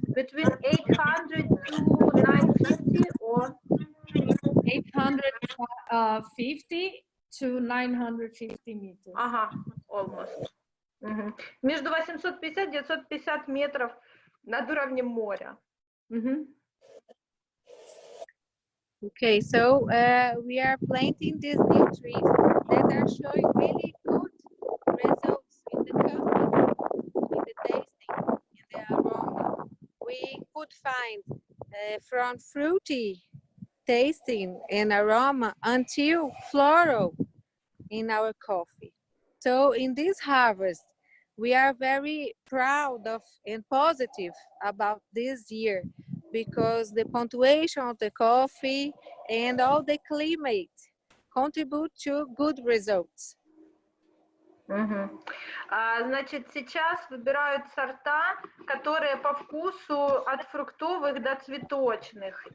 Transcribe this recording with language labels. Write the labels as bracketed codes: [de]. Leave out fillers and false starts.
[en] Between 800 to 950 or 850 to 950 meters. Almost. [ru] Между 850 и 950 метров над уровнем моря. [en] Okay, so we are planting these new trees that are showing really good results in the coffee, in the tasting, in the aroma. We could find from fruity tasting and aroma until floral in our coffee. So in this harvest, we are very proud of and positive about this year because the punctuation of the coffee and all the climate contribute to good results. [ru] Значит, сейчас выбирают сорта, которые по вкусу от фруктовых до цветочных.